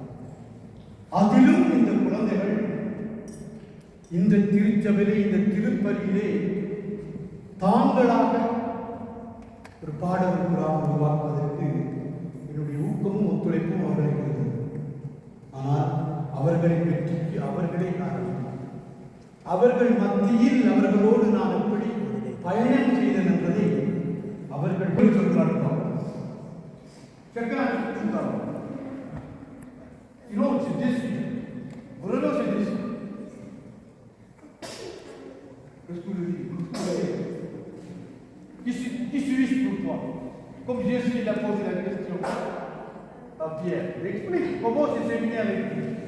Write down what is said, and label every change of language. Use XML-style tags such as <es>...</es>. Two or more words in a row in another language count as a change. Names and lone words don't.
<ta>அதிலும் இந்த குழந்தைகள் இந்த திருச்சபையிலே, இந்த திருப்பலியிலே தாங்களாக ஒரு பாடல் குரான் உருவாக்குவதற்கு என்னுடைய ஊக்கமும் ஒத்துழைப்பும் அவர்களுக்கு இருந்தது. ஆனால் அவர்களை வெற்றிக்கு அவர்களே காரணம். அவர்கள் மத்தியில் அவர்களோடு நான் எப்படி பயணம் செய்தேன் என்பதை அவர்கள் சொல்கிறார்கள்.</ta> <fr>Qui suis-je pour toi? Comme Jésus il a posé la question à Pierre, il explique comment c'est séminé avec lui.</fr>